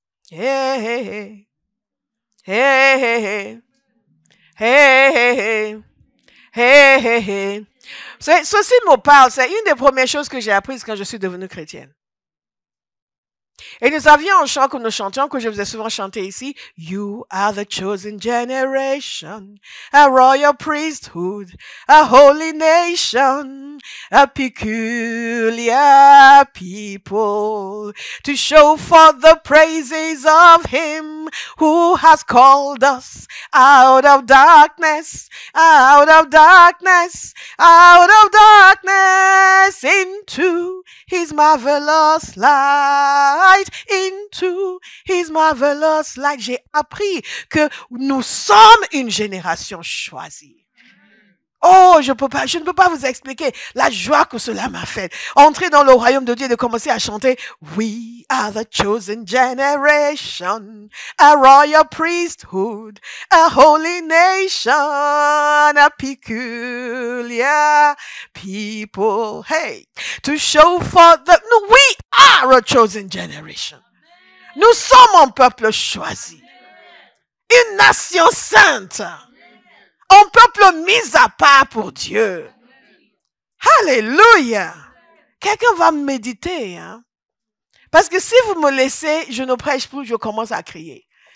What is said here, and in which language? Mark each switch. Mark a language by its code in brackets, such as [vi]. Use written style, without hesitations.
[fr] Hey, hey, hey. Hey, hey, hey. Hey, hey, hey. Hey, hey, hey. Ceci me parle. C'est une des premières choses que j'ai apprises quand je suis devenue chrétienne. Et nous avions un chant que nous chantions, que je vous ai souvent chanté ici. [en] You are the chosen generation, a royal priesthood, a holy nation, a peculiar people, to show forth the praises of him who has called us out of darkness, out of darkness, out of darkness into His marvelous light, into His marvelous light. [fr] J'ai appris que nous sommes une génération choisie. Oh, je ne peux pas vous expliquer la joie que cela m'a fait. Entrer dans le royaume de Dieu et de commencer à chanter [en] We are the chosen generation, a royal priesthood, a holy nation, a peculiar people. Hey, to show forth that we are a chosen generation. [fr] Nous sommes un peuple choisi, une nation sainte. Un peuple mis à part pour Dieu. Alléluia. Quelqu'un va méditer. Hein? Parce que si vous me laissez, je ne prêche plus, je commence à crier.